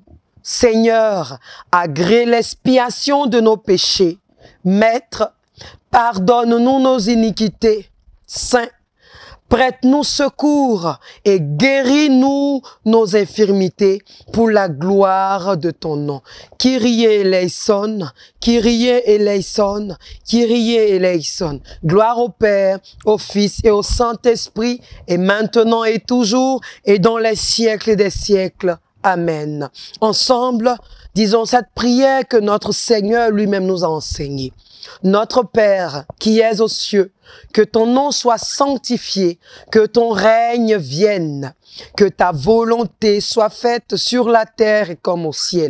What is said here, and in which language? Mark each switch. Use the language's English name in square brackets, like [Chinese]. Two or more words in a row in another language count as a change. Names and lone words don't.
[French] Seigneur, agrée l'expiation de nos péchés. Maître, pardonne-nous nos iniquités. Saint, Prête-nous secours et guéris-nous nos infirmités pour la gloire de ton nom. [Greek] Kyrie eleison, Kyrie eleison, Kyrie eleison. [French] Gloire au Père, au Fils et au Saint-Esprit, et maintenant et toujours, et dans les siècles des siècles. Amen. Ensemble, disons cette prière que notre Seigneur lui-même nous a enseignée. Notre Père qui es aux cieux, que ton nom soit sanctifié, que ton règne vienne, que ta volonté soit faite sur la terre comme au ciel.